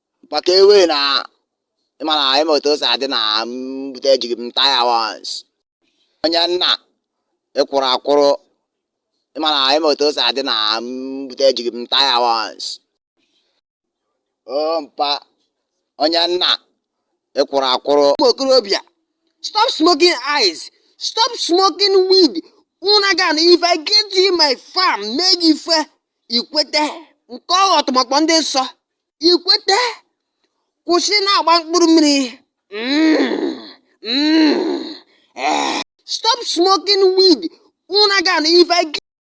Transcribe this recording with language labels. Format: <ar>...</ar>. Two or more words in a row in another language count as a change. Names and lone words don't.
<ig>Maka ewe na, ị ma na, ị ma otu o si adị na m bute ejighị m taa ya once. Onye nna, ị kwụrụ akwụrụ. Ị ma na, ị ma otu o si adị na m bute ejighị m taa ya once. O mpa, onye nna, ị kwụrụ akwụrụ. Ụmụ okorobịa,</ig> <en>stop smoking eyes. Stop smoking weed.</en> <ig>Unu aga na,</ig> <en>if I get you in my farm,</en> <ig>mee gị ife, i kwete. Nke ọ ghọtụmakpọ ndị nsọ. I kwete. Kwụsị na-agba mkpụrụ mmiri. Mm, mm, eh.</ig> <en>Stop smoking weed.</en> <ig>Unu aga na,</ig> <en>if I get</en>